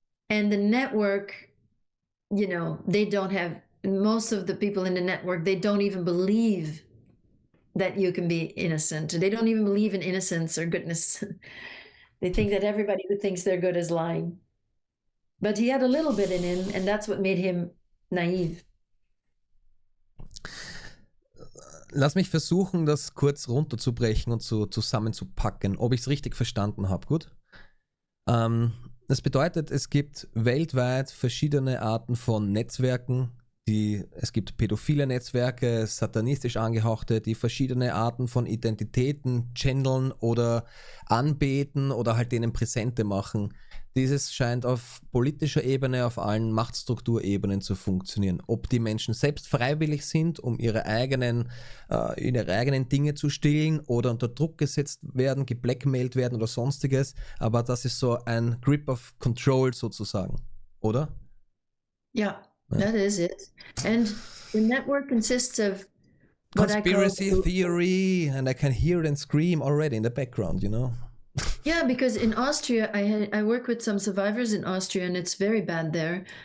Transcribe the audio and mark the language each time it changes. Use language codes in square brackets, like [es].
[en] And the network, they don't have, most of the people in the network, they don't even believe that you can be innocent. They don't even believe in innocence or goodness. They think that everybody who thinks they're good is lying. But he had a little bit in him, and that's what made him naive. [de] Lass mich versuchen, das kurz runterzubrechen und zusammenzupacken, ob ich es richtig verstanden habe. Gut? Das bedeutet, es gibt weltweit verschiedene Arten von Netzwerken. Es gibt pädophile Netzwerke, satanistisch angehauchte, die verschiedene Arten von Identitäten channeln oder anbeten oder halt denen Präsente machen. Dieses scheint auf politischer Ebene, auf allen Machtstrukturebenen zu funktionieren. Ob die Menschen selbst freiwillig sind, um ihre eigenen Dinge zu stillen oder unter Druck gesetzt werden, geblackmailt werden oder sonstiges. Aber das ist so ein Grip of Control sozusagen, oder? [en] Yeah, that is it. And the network consists of conspiracy theory, and I can hear it and scream already in the background, Yeah, because in Austria, I work with some survivors in Austria, and it's very bad there.